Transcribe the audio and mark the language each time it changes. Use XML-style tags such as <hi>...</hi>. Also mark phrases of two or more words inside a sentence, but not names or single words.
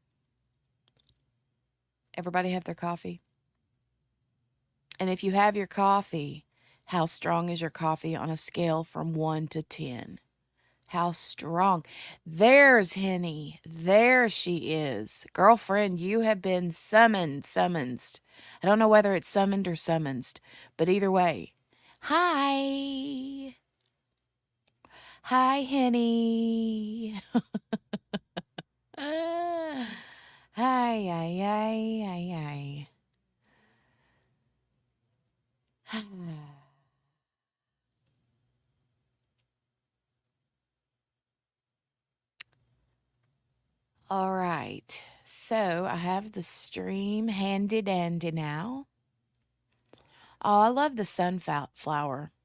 <en>Everybody have their coffee? And if you have your coffee, how strong is your coffee on a scale from 1 to 10? How strong? There's Henny. There she is. Girlfriend, you have been summoned. I don't know whether it's summoned or summonsed, but either way. Hi. Hi, Henny. Hi, hi, hi, hi, hi. All right. So I have the stream handy dandy now. Oh, I love the sunflower.</en>